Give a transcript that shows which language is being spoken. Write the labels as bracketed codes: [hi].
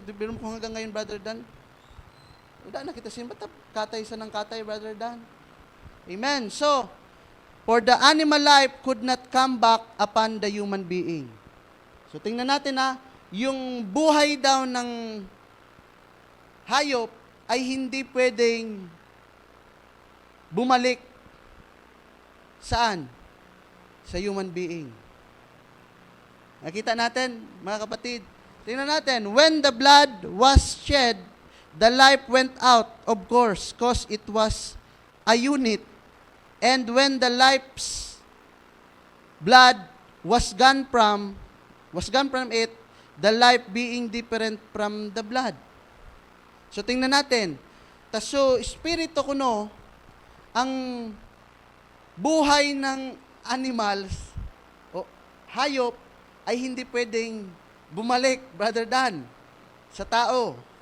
[tl] Biro mo kung hanggang ngayon, Brother Dan. Wala na kita simba. Katay sa ng katay, Brother Dan. Amen. [en] So, for the animal life could not come back upon the human being. [tl] So, tingnan natin yung buhay daw ng hayop ay hindi pwedeng bumalik saan? Sa human being. Nakita natin, mga kapatid. Tingnan natin, [en] when the blood was shed, the life went out, of course, because it was a unit. And when the life's blood was gone from it, the life being different from the blood. [tl] So, tingnan natin. So, espiritu kuno, ang buhay ng animals, o hayop, ay hindi pwedeng bumalik, Brother Dan, sa tao.